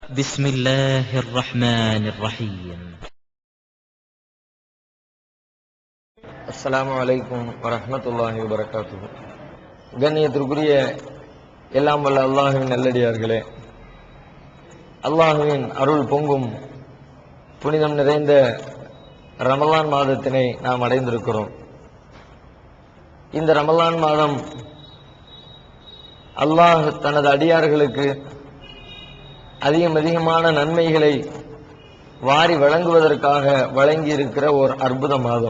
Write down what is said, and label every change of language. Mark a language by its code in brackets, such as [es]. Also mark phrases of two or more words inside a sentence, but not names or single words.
[ar] بسم الله الرحمن الرحيم. السلام عليكم ورحمة الله وبركاته. [ta] கண்ணியத்திற்குரிய எல்லாம் வல்ல அல்லாஹுவின் நல்லடியார்களே, அல்லாஹுவின் அருள் பொங்கும் புனிதம் நிறைந்த ரமலான் மாதத்தினை நாம் அடைந்திருக்கிறோம். இந்த ரமலான் மாதம் அல்லாஹ் தனது அடியார்களுக்கு அதிகமான நன்மைகளை வாரி வழங்குவதற்காக வழங்கி இருக்கிற ஒரு அற்புத மாதம்.